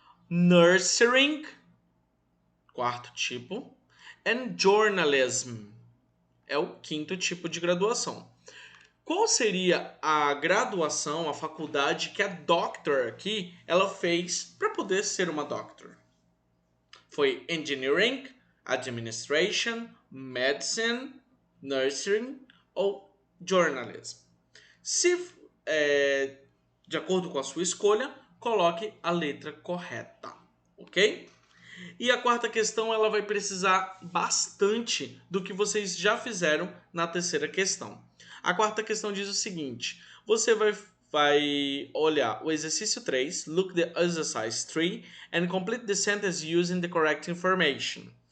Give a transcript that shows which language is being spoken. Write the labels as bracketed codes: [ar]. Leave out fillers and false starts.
[pt] Nursing, quarto tipo. And journalism é o quinto tipo de graduação. Qual seria a graduação, a faculdade que a doctor aqui ela fez para poder ser uma doctor? Foi engineering, administration, medicine, nursing ou journalism. Se de acordo com a sua escolha, coloque a letra correta, ok? E a quarta questão ela vai precisar bastante do que vocês já fizeram na terceira questão. A quarta questão diz o seguinte: você vai olhar o exercício 3, [en] look the exercise 3 and complete the sentence using the correct information.